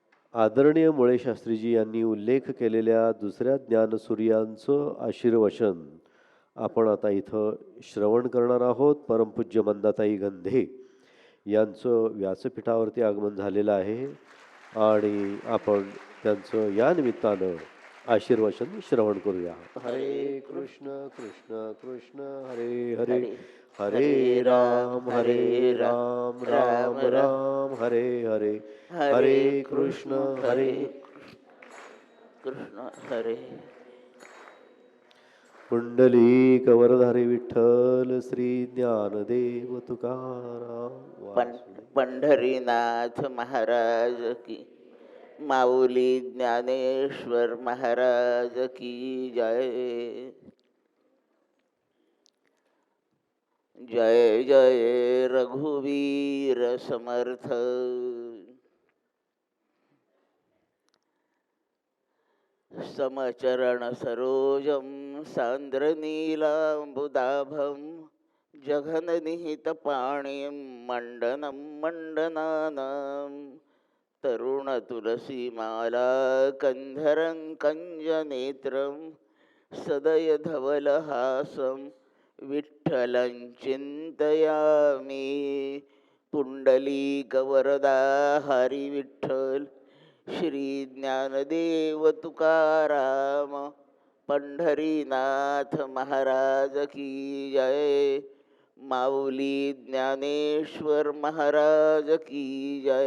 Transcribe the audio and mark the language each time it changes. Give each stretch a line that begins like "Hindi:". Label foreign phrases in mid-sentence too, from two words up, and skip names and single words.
Marathi: आदरणीय मुळे शास्त्रीजी यांनी उल्लेख केलेल्या दुसऱ्या ज्ञानसूर्यांचं आशीर्वचन आपण आता इथं श्रवण करणार आहोत. परमपूज्य मंदाताई गंधे यांचं व्यासपीठावरती आगमन झालेलं आहे आणि आपण त्यांचं या निमित्तानं आशीर्वचन श्रवण करूया.
Sanskrit: हरे कृष्ण कृष्ण कृष्ण हरे हरे, हरे राम राम राम हरे हरे, हरे कृष्ण हरे कृष्ण हरे.
Marathi: पुंडलिक वरधारी विठ्ठल श्री ज्ञानदेव तुकाराम. पंढरीनाथ महाराज की, माऊली ज्ञानेश्वर महाराज की जय. जय जय रघुवीर समर्थ.
Sanskrit: समचरण सरोजम सांद्रनीलांबुदाभं जघननिहित पाणिं मंडनं मंडनानां तरुण तुलसीमाला कंधरं कंजनेत्रं सदय धवलहासं विठ्ठलं चिंतयामि.
Marathi: पुंडलीक वरदा हरी विठ्ठल श्री ज्ञानदेव तुकाराम पंढरीनाथ महाराज की जय. माऊली ज्ञानेश्वर महाराज की जय.